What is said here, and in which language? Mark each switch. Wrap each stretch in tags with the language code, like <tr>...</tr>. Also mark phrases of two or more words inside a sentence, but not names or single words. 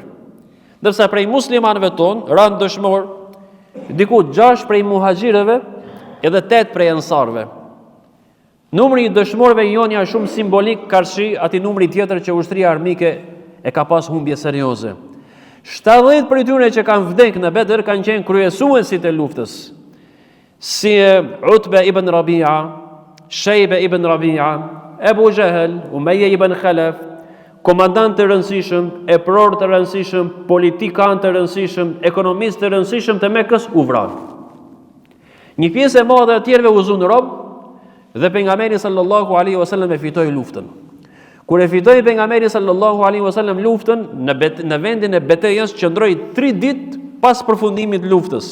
<sq>Ndërsa prej muslimanëve tonë ran dëshmor diku 6 prej muhaxhirëve edhe 8 prej ansarëve. Numri i dëshmorëve jonja është shumë simbolik karshi atij numri tjetër që ushtria armike e ka pas humbje serioze. 70 prej tyre që kanë vdekur në Bedër kanë qenë kryesuesit e luftës, si Utbe ibn Rabi'a, Shejbe ibn Rabi'a, Ebu Jehel, Umayya ibn Khalaf, komandant të rëndësishëm, epror të rëndësishëm, politikan të rëndësishëm, ekonomist të rëndësishëm të Mekës u vranë. Një pjesë e madhe e tjerëve u zun rob dhe pejgamberi</sq> <ar>صلى الله عليه وسلم</ar> <sq>e fitoi luftën. Kur e fitoi pejgamberi</sq> <ar>صلى الله عليه وسلم</ar> <sq>luftën, në vendin e betejës qëndroi 3 ditë pas përfundimit të luftës.</sq>